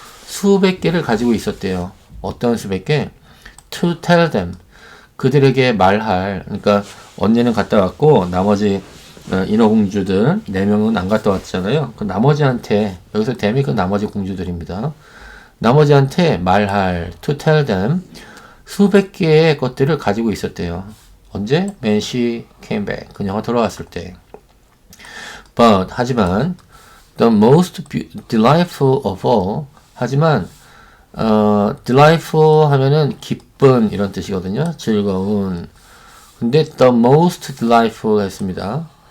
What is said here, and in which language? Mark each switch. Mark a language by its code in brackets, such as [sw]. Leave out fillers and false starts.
[ko] 수백 개를 가지고 있었대요. 어떤 수백 개? to tell them. 그들에게 말할. 그러니까 언니는 갔다 왔고 나머지 인어공주들 4명은 안 갔다 왔잖아요. 그 나머지한테, 여기서 them이 그 나머지 공주들입니다. 나머지한테 말할, to tell them. 수백 개의 것들을 가지고 있었대요. 언제? When she came back. 그녀가 돌아왔을 때. [en] But, [ko] 하지만, [en] the most delightful of all. [ko] 하지만, delightful 하면은 기쁜 이런 뜻이거든요. 즐거운. 근데 the most delightful 했습니다.